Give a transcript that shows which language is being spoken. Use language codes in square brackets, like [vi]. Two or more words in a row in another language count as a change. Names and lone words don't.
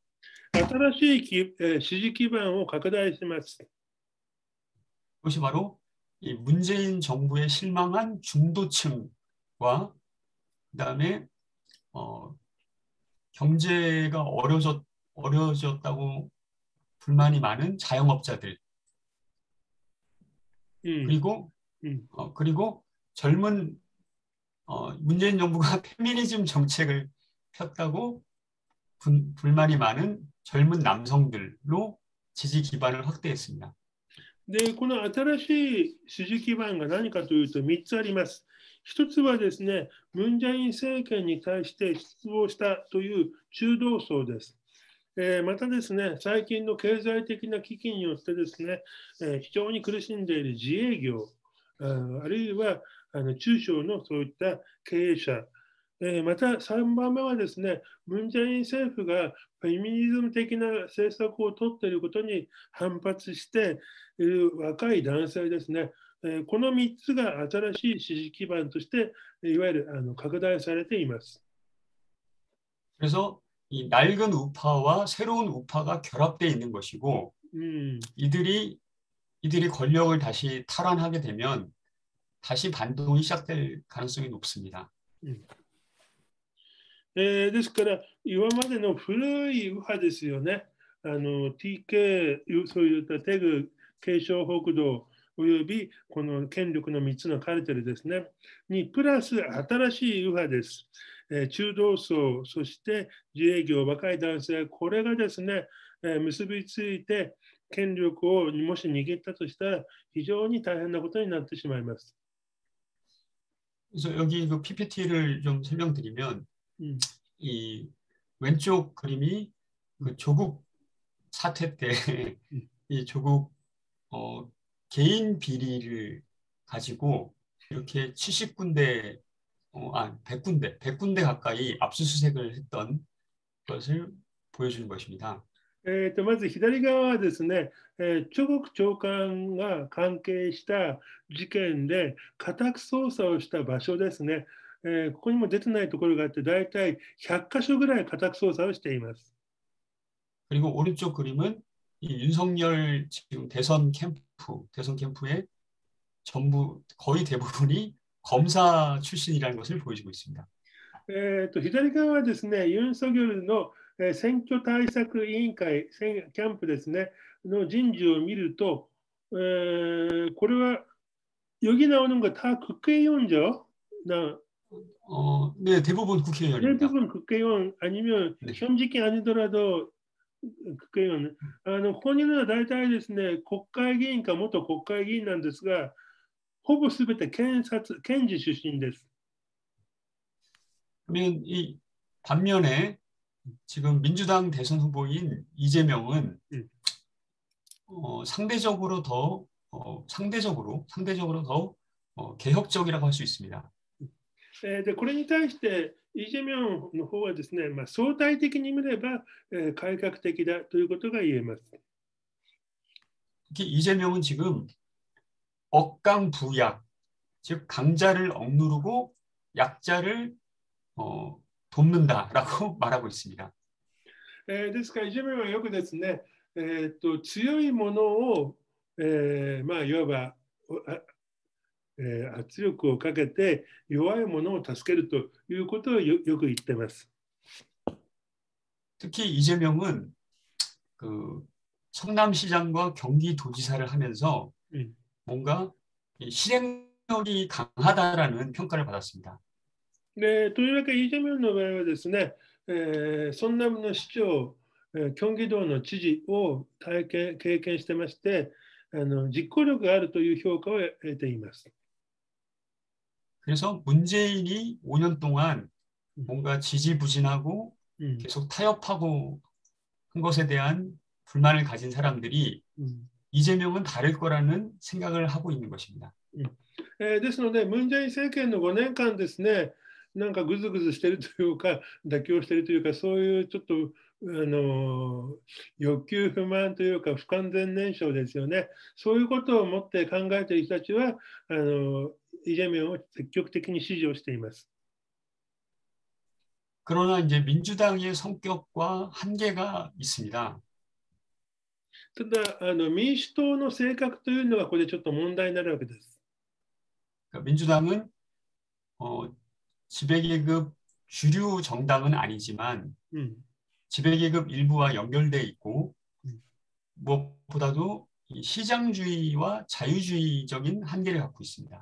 [ja] 新しい支持基盤を拡大します。 [ko] 그것이 바로 이 문재인 정부에 실망한 중도층과 그다음에 경제가 어려졌다고 불만이 많은 자영업자들 그리고 젊은 문재인 정부가 페미니즘 정책을 폈다고 불만이 많은 젊은 남성들로 지지 기반을 확대했습니다. [ja] で、この新しい支持基盤が何かというと3つあります。一つはですね、ムン・ジェイン政権に対して失望したという中道層です。またですね、最近の経済的な危機によってですね、非常に苦しんでいる自営業、あるいは中小のそういった経営者、また3番目はですね、ムン・ジェイン政府がフェミニズム的な政策を取っていることに反発している若い男性ですね。この3つが新しい支持基盤としていわゆる拡大されています。 [ko] 그래서 이 낡은 우파와 새로운 우파가 결합되어 있는 것이고 이들이 권력을 다시 탈환하게 되면 다시 반동이 시작될 가능성이 높습니다. [ja] ですから、今までの古い右派ですよね。TK、そういったテグ、継承北道、およびこの権力の3つのカルテルですね。に、プラス新しい右派です。中道層、そして自営業、若い男性、これがですね、結びついて権力をもし握ったとしたら、非常に大変なことになってしまいます。 [ko] 그래서 여기 그 PPT를 좀 설명드리면 이 왼쪽 그림이 그 조국 사태 때 이 조국 개인 비리를 가지고 이렇게 70군데 100군데 가까이 압수수색을 했던 것을 보여주는 것입니다. [ja] まず左側はですね、チョゴク長官が関係した事件で家宅捜査をした場所ですね。ここにも出てないところがあって、だいたい100カ所ぐらい家宅捜査をしています。 [ko] 그리고 오른쪽 그림은 이 윤석열 지금 대선 캠프의 전부 거의 대부분이 검사 출신이라는 것을 보여주고 있습니다. [ja] 左側はですね、ユン・ソギョルの選挙対策委員会キャンプですねの人事を見ると、これは [ko] 여기 나오는 거 다 국회의원죠? 네, 대부분 국회의원입니다. 대부분 국회의원 아니면 네. 현직이 아니더라도 국회의원. [ja] 本人は大体ですね、国会議員か元国会議員なんですが、ほぼすべて検事出身です。 [ko] 그러면 이 반면에 지금 민주당 대선 후보인 이재명은 상대적으로 더 개혁적이라고 할 수 있습니다. [ja] でこれに対してイ・ジェミョンの方はですね、相対的に見れば改革的だということが言えます。 [ko] 특히 이재명은 지금 억강부약, 즉 강자를 억누르고 약자를 돕는다라고 말하고 있습니다. [ja] ですからイ・ジェミョンはよくですね、強いものを、いわば圧力をかけて弱いものを助けるということをよく言っています。 [ko] 특히 이재명은 그 성남시장과 경기도지사를 하면서 뭔가 실행력이 강하다라는 평가를 받았습니다. [ja] でというわけでイ・ジェミョンの場合はですね、ソンナムの市長、京畿道の知事を経験してまして、実行力があるという評価を得ています。 [ko] 그래서 문재인이 5년 동안 뭔가 지지부진하고 계속 타협하고 한 것에 대한 불만을 가진 사람들이 이재명은 다를 거라는 생각을 하고 있는 것입니다. [ja] ですので、文在寅政権の5年間ですね、なんかぐずぐずしているというか、妥協しているというか、そういうちょっと欲求不満というか、不完全燃焼ですよね。そういうことを持って考えている人たちは、イ・ジェミョンを積極的に支持をしています。 [ko] 그러나 이제 민주당의 성격과 한계가 있습니다. [ja] ただ民主党の性格というのがこれでちょっと問題になるわけです。 [ko] 민주당은 지배계급 주류 정당은 아니지만 지배계급 일부와 연결돼 있고 무엇보다도 시장주의와 자유주의적인 한계를 갖고 있습니다.